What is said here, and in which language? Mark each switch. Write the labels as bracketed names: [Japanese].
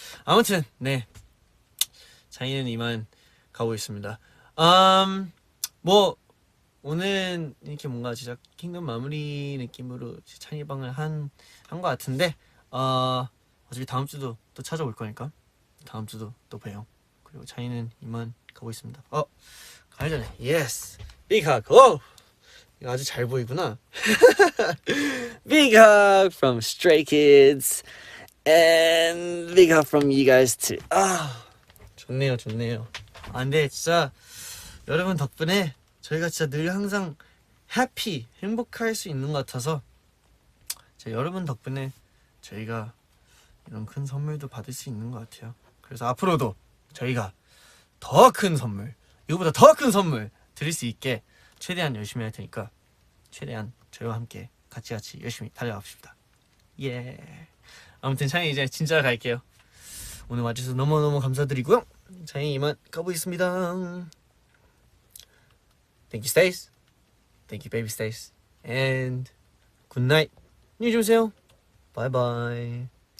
[Korean] 아무튼 네 자이는 이만 가고 있습니다. 뭐 오늘 이렇게 뭔가 진짜 킹덤 마무리 느낌으로 찬이방을 한 것 같은데 어차피 다음 주도 또 찾아올 거니까 다음 주도 또 봬요. 그리고 차이는 이만 가고 있습니다. 가기 전에 [English] yes big hug. [Korean] 이거 아주 잘 보이구나. [English] Big hug from Stray Kids and big hug from you guys too. [Korean] 좋네요. 근데 진짜 여러분 덕분에 저희가 진짜 늘 항상 해피 행복할 수 있는 것 같아서 여러분 덕분에 저희가 이런 큰 선물도 받을 수 있는 것 같아요. 그래서 앞으로도 저희가 더 큰 선물, 이거보다 더 큰 선물 드릴 수 있게 최대한 열심히 할 테니까 최대한 저희와 함께 같이 열심히 달려갑시다. 예. 아무튼 차이 이제 진짜 갈게요. 오늘 와주셔서 너무너무 감사드리고요. 차이 이만 가보겠습니다. [English] Thank you, Stace. Thank you, baby Stace. And good night. [Korean] 안녕히 주무세요. [English] Bye bye.